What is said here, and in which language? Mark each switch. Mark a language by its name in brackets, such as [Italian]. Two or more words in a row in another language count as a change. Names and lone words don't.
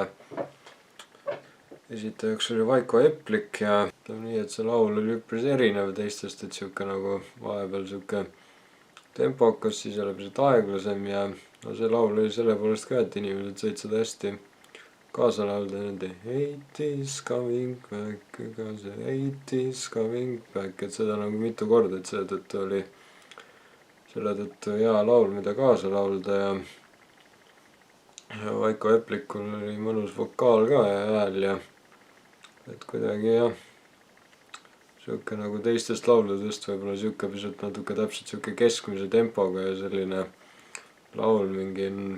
[Estonian] Esitajaks oli Vaiko Eplik ja ütleme nii, et see laul oli üpris erinev teistest, et siuke nagu vahepeal siuke tempokas, siis oli pisut aeglasem ja no see laul oli selle poolest ka, et inimesed said seda hästi kaasa laulda nende [English] 80's coming back, [Estonian] ega see [English] 80's coming back, [Estonian] et seda nagu mitu korda, et selle tõttu hea laul, mida kaasa laulda ja Vaiko Eplikul oli mõnus vokaal ka ja hääl ja et kuidagi jah, siuke nagu teistest lauludest võib-olla siuke pisut natuke täpselt siuke keskmise tempoga ja selline laul mingi